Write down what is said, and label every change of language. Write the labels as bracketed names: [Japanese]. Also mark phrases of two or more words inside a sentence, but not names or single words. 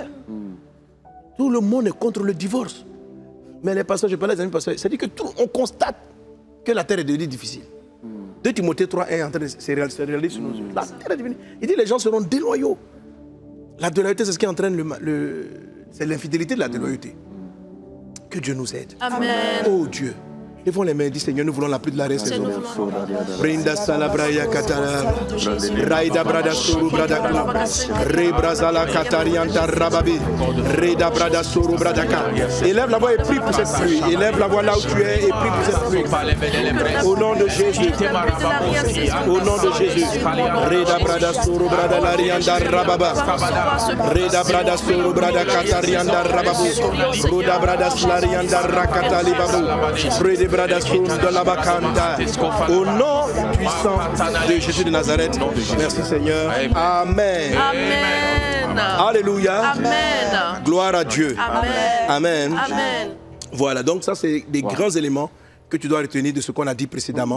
[French] Tout le monde est contre le divorce. Mais les pasteurs, je parlais des amis pasteurs, c'est-à-dire que on constate que la terre est devenue difficile. 2 Timothée 3 est en train de se réaliser sur nos yeux. La terre est devenue... Il dit que les gens seront déloyaux. La déloyauté, c'est ce qui entraîne c'est l'infidélité de la déloyauté. Que Dieu nous aide. Amen. Oh Dieu. Levons les mains, dis Seigneur, nous voulons la pluie de l'arrière-saison. Brinda salabraya katara, raida brada suru brada re brazala katarianta rababi, reda brada suru bradaka. Élève la voix et prie pour cette pluie. Élève la voix là où tu es et prie pour cette pluie. Au nom de Jésus. Au nom de Jésus. Reda brada suru brada larianda rababa. Reda brada suru brada katarianda rababu. Roda brada slarianda rakatali babu. Au nom puissant de Jésus de Nazareth. Merci Seigneur. Amen. Amen. Alléluia. Amen. Gloire à Dieu. Amen. Amen. Amen. Voilà, donc ça c'est des grands éléments que tu dois retenir de ce qu'on a dit précédemment.